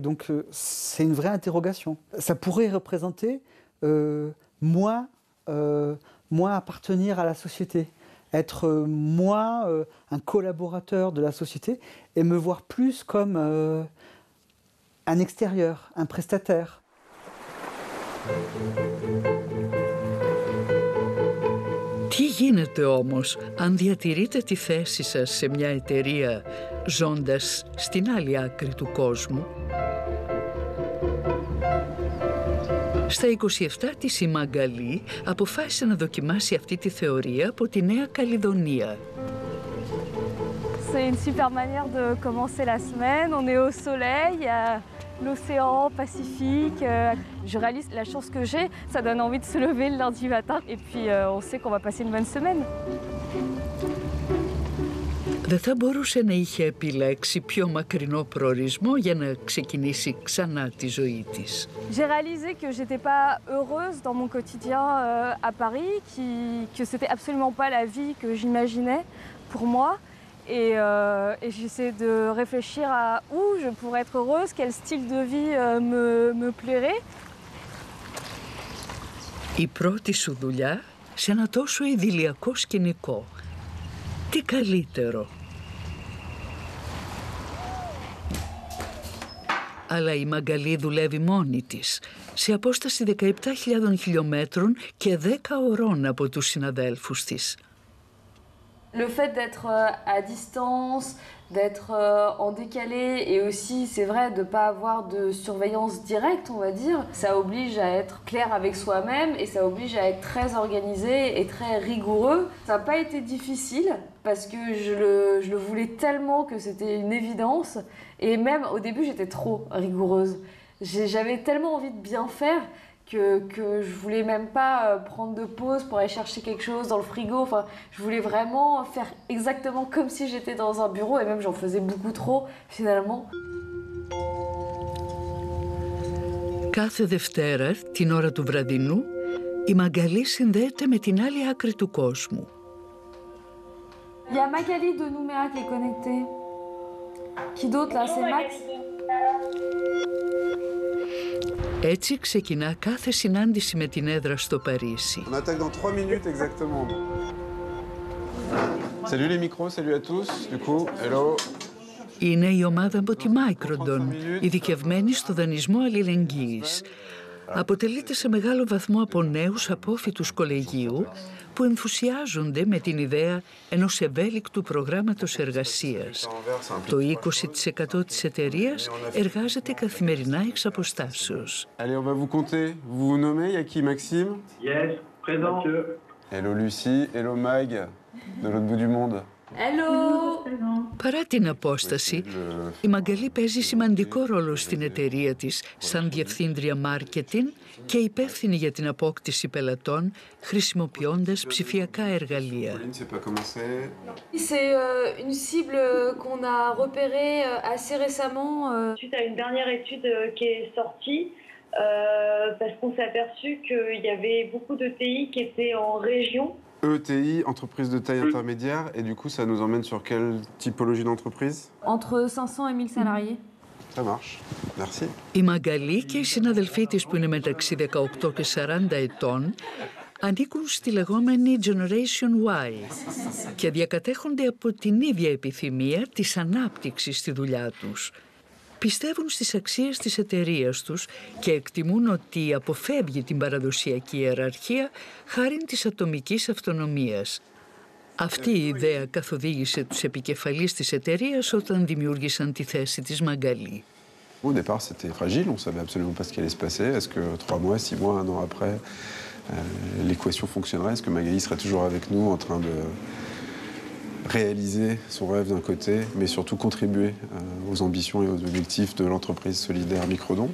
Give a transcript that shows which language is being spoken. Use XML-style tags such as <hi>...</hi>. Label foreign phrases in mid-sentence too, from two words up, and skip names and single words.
<fr>Donc c'est une vraie interrogation. Ça pourrait représenter moins appartenir à la société, être moins un collaborateur de la société et me voir plus comme un extérieur, un prestataire.</fr> <el>Τι γίνεται όμως αν διατηρείτε τη θέση σας σε μια εταιρεία ζώντας στην άλλη άκρη του κόσμου? Στα 27 της η Μαγκαλή αποφάσισε να δοκιμάσει αυτή τη θεωρία από τη Νέα Καλλιδονία.</el> <fr>C'est une super manière de commencer la semaine. On est au soleil, il y a l'océan Pacifique. Je réalise la chance que j'ai. Ça donne envie de se lever le lundi matin. Et puis on sait qu'on va passer une bonne semaine.</fr> <el>Δεν θα μπορούσε να είχε επιλέξει πιο μακρινό προορισμό για να ξεκινήσει ξανά τη ζωή της.</el> <fr>J'ai réalisé que j'étais pas heureuse dans mon quotidien à Paris, que c'était absolument pas la vie que j'imaginais pour moi. Et j'essaie de réfléchir à où je pourrais être heureuse, quel style de vie me plairait.</fr> <el>Η πρώτη σου δουλειά σε ένα τόσο ιδηλιακό σκηνικό. Τι καλύτερο. Αλλά η Μαγκαλή δουλεύει μόνη της, σε απόσταση 17.000 χιλιόμετρων και 10 ωρών από τους συναδέλφους της.</el> <fr>Le fait d'être à distance, d'être en décalé et aussi, c'est vrai, de ne pas avoir de surveillance directe, on va dire, ça oblige à être clair avec soi-même et ça oblige à être très organisé et très rigoureux. Ça n'a pas été difficile parce que je le voulais tellement que c'était une évidence et même au début, j'étais trop rigoureuse. J'avais tellement envie de bien faire que je voulais même pas prendre de pause pour aller chercher quelque chose dans le frigo. Enfin, je voulais vraiment faire exactement comme si j'étais dans un bureau et même j'en faisais beaucoup trop finalement.</fr> <el>Κάθε Δευτέρα, την ώρα του βραδινού, η Μαγκαλή συνδέεται με την άλλη άκρη του κόσμου.</el> <fr>Il y a Magali de Nouméa qui est connectée. Qui d'autre là? C'est Max?</fr> <el>Έτσι ξεκινά κάθε συνάντηση με την έδρα στο Παρίσι.</el> <fr>On attaque dans 3 minutes exactement. Salut les micros, salut à tous. Du coup, hello.</fr> <el>Είναι η ομάδα από τη Microdon, ειδικευμένη στο δανεισμό αλληλεγγύης. Αποτελείται σε μεγάλο βαθμό από νέους απόφοιτους κολεγίου που ενθουσιάζονται με την ιδέα ενός ευέλικτου προγράμματος εργασίας. Το 20% της εταιρείας εργάζεται καθημερινά εξ αποστάσεως.</el> <fr>Allez, on va vous compter. Vous vous nommez, il y a qui, Maxime? Yes, présent. Hello Lucie, hello Mag, de l'autre bout du monde. Hello!</fr> <el>Παρά την απόσταση, η Μαγκαλή παίζει σημαντικό ρόλο στην εταιρεία της σαν διευθύντρια μάρκετινγκ και υπεύθυνη για την απόκτηση πελατών χρησιμοποιώντας ψηφιακά εργαλεία.</el> <fr>C'est une cible qu'on a repérée assez récemment. Suite à une dernière étude qui est sortie, parce qu'on s'est aperçu qu'il y avait beaucoup de TI qui étaient en région. ETI, entreprise de taille intermédiaire, et du coup ça nous emmène sur quelle typologie d'entreprise? Entre 500 et 1000 salariés. Ça marche, merci.</fr> <el>Η Μαγκαλή και οι συναδελφοί της που είναι μεταξύ 18 και 40 ετών ανήκουν στη λεγόμενη</el> <en>Generation Y</en> <el>και διακατέχονται από την ίδια επιθυμία της ανάπτυξης στη δουλειά τους. Πιστεύουν στις αξίες της εταιρείας τους και εκτιμούν ότι αποφεύγει την παραδοσιακή ιεραρχία χάριν της ατομικής αυτονομίας. Αυτή η ιδέα καθοδήγησε τους επικεφαλείς της εταιρείας όταν δημιούργησαν τη θέση της Μαγκαλή.</el> <fr>Au départ, c'était fragile, on savait absolument pas ce qui allait se passer. Est-ce que 3 mois, 6 mois, 1 an après, l'équation fonctionnerait? Est-ce que Magali serait toujours avec nous en train de réaliser son rêve d'un côté, mais surtout contribuer aux ambitions et aux objectifs de l'entreprise solidaire Microdon?</fr>